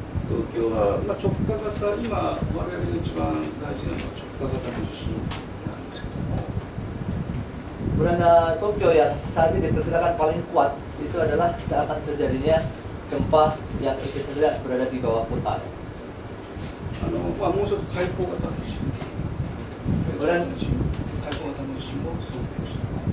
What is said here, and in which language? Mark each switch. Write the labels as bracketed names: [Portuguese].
[Japanese] 東京は、直下型、今、我々が一番大事なのは直下型の地震なんですけども、 [Indonesian] Kemudian Tokyo yang saat ini diperkirakan paling kuat itu adalah akan terjadinya gempa yang epicenternya berada di bawah kota. [Japanese] もう一つ海溝型の地震、海溝型の地震も想定した。